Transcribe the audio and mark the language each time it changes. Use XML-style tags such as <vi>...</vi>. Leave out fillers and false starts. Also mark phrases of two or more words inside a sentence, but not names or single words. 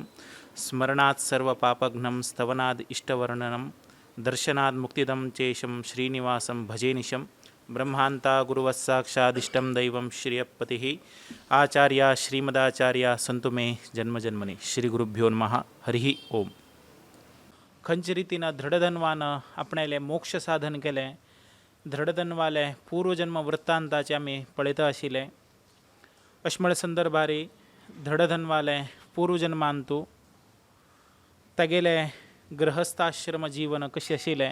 <sa>स्मरणात् सर्वपापघ्नं स्तवनाद् इष्टवर्णनं दर्शनाद् मुक्तिदं चेशं श्रीनिवासं भजे निशं। ब्रह्मांता गुरुवत्साक्षादिष्टं दैवं श्रियपतिः आचार्य श्रीमदाचार्य संतु मे जन्मजन्मनि। श्री गुरुभ्यो नमः। हरिः ओम.</sa> <kok>खंच रीतीनं दृढधनवानं आपणाले मोक्ष साधन केले. दृढधनवाले पूर्वजन्म वृत्तांताचे आम्ही पळयता आशिल्ले. अश्मळ संदर्भारी दृढधनवाले पूर्वजन्मांतू तागेले गृहस्थाश्रम जीवन कशें आशिल्लें.</kok>